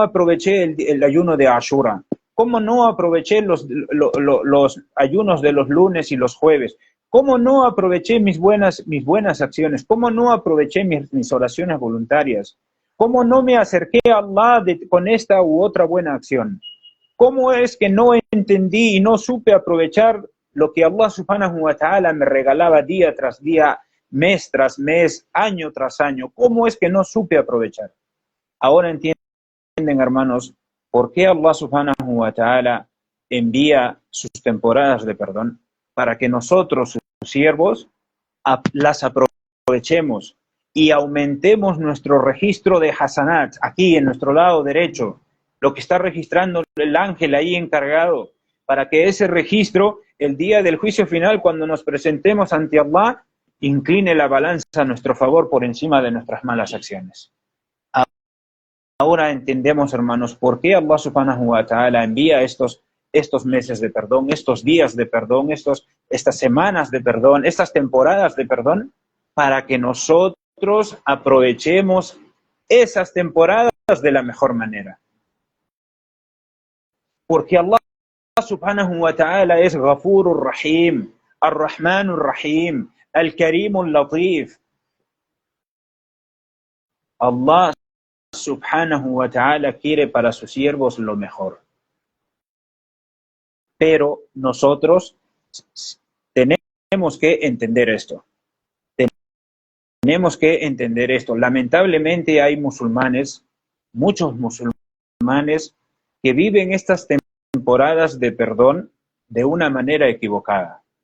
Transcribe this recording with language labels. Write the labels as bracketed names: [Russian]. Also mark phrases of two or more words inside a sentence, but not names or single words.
[Spanish] aproveché el ayuno de Ashura, cómo no aproveché los ayunos de los lunes y los jueves, cómo no aproveché mis buenas acciones, cómo no aproveché mis oraciones voluntarias, cómo no me acerqué a Allah con esta u otra buena acción, cómo es que no entendí y no supe aprovechar lo que [Arabic] الله سبحانه وتعالى [Spanish] me regalaba día tras día, mes tras mes, año tras año. ¿Cómo es que no supe aprovechar? Ahora entienden, hermanos, por qué [Arabic] الله سبحانه وتعالى [Spanish] envía sus temporadas de perdón, para que nosotros, sus siervos, las aprovechemos y aumentemos nuestro registro de hasanat, aquí en nuestro lado derecho, lo que está registrando el ángel ahí encargado, para que ese registro, el día del juicio final, cuando nos presentemos ante Allah, incline la balanza a nuestro favor por encima de nuestras malas acciones. Ahora entendemos, hermanos, por qué [Arabic] الله سبحانه وتعالى [Spanish] envía estos meses de perdón, estos días de perdón, estas semanas de perdón, estas temporadas de perdón, para que nosotros aprovechemos esas temporadas de la mejor manera. Porque [Arabic] الله سبحانه وتعالى [Spanish] es [Arabic] غفور رحيم، الرحمن الرحيم، الكريم اللطيف. الله سبحانه وتعالى [Spanish] quiere para sus siervos lo mejor. Pero nosotros tenemos que entender esto. Tenemos que entender esto. Lamentablemente hay musulmanes, muchos musulmanes, que viven estas temporadas de perdón de una manera equivocada.